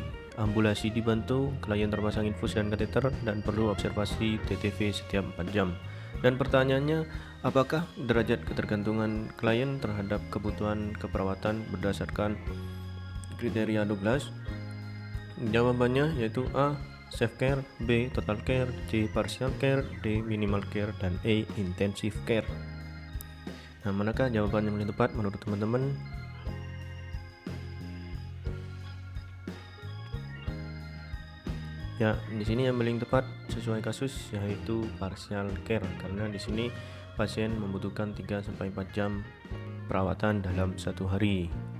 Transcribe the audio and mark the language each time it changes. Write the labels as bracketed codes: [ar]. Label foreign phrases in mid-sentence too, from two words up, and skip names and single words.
[id] Ambulasi dibantu, klien terpasang infus dan kateter dan perlu observasi TTV setiap 4 jam. Dan pertanyaannya, apakah derajat ketergantungan klien terhadap kebutuhan keperawatan berdasarkan kriteria Douglas? Jawabannya yaitu A. [en] Safe care, [id] B. [en] Total care, C. Partial care, D. Minimal care, dan E. Intensive care. [id] Nah, manakah jawaban yang paling tepat menurut teman-teman? Ya, di sini yang paling tepat sesuai kasus yaitu [en] partial care, [id] karena di sini pasien membutuhkan 3-4 jam perawatan dalam satu hari.